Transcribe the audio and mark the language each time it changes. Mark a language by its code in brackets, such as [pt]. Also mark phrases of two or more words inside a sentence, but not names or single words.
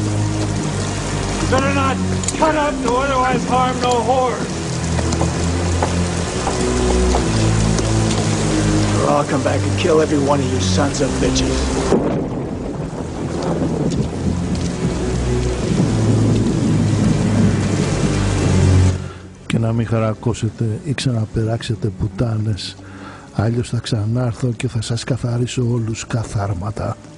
[en] You better not cut up to otherwise harm no horse. Or I'll come back and kill every one of you sons of bitches. [el] Και να μην χαρακώσετε ή ξαναπεράξετε πουτάνες, αλλιώς θα ξανάρθω και θα σας καθαρίσω όλους καθάρματα.